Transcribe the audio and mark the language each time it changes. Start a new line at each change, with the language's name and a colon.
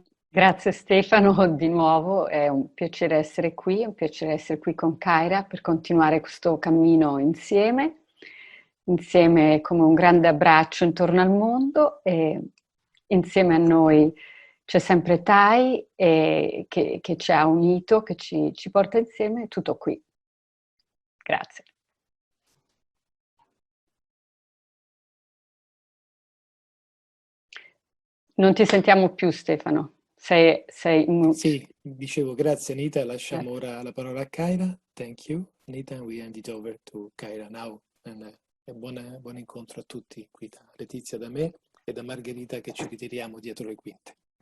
Italian: Grazie Stefano, di nuovo è un piacere essere qui, è un piacere essere qui con Kaira per continuare questo cammino insieme come un grande abbraccio intorno al mondo, e insieme a noi c'è sempre Tai che ci ha unito, che ci porta insieme, è tutto qui. Grazie. Non ti sentiamo più, Stefano. Sei Sì, dicevo grazie Anita, lasciamo ora la parola a Kaira.
English: Thank you Anita, and we hand it over to Kaira now.
Italian: E buon incontro a tutti qui da Letizia, da me e da Margherita che ci ritiriamo dietro le quinte.